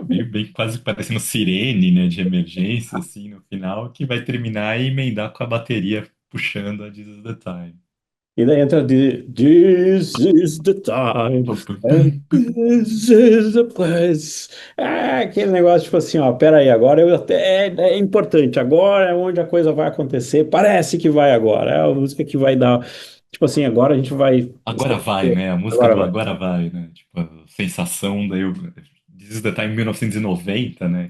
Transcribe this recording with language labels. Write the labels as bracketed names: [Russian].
[Portuguese] Bem quase parecendo sirene, né? De emergência, assim, no final, que vai terminar e emendar com a bateria puxando a This is the Time. E daí entra [English] This is the time, and this is the place. [Portuguese] Aquele negócio, tipo assim, ó, pera aí, agora é importante, agora é onde a coisa vai acontecer, parece que vai agora, é a música que vai dar, tipo assim, agora a gente vai. Agora vai, né? A música Agora do vai. Agora vai, né? Tipo, a sensação daí. This is the Time 1990, né?